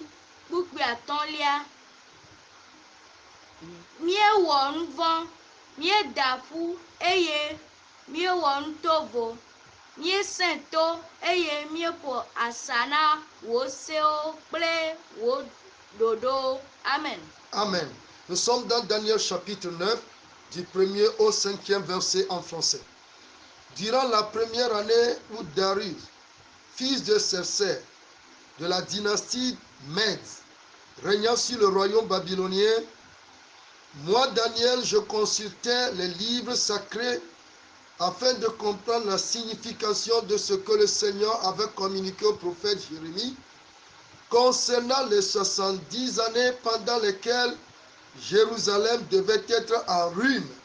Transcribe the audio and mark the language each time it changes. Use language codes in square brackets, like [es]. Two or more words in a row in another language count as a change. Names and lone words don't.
[ee] Kpukpui atɔ̃lia, míewɔ nu vɔ̃, míeda ƒu eye míewɔ nu tovo, míesẽ to eye míeƒo asa na wò sewo kple wò ɖoɖowo. Amen. Amen. [fr] Nous sommes dans Daniel chapitre 9 du 1er au 5e verset en français. Durant la première année où Darius, fils de Cersei, de la dynastie Mède, régnant sur le royaume babylonien, moi, Daniel, je consultais les livres sacrés afin de comprendre la signification de ce que le Seigneur avait communiqué au prophète Jérémie concernant les 70 années pendant lesquelles Jérusalem devait être en ruine.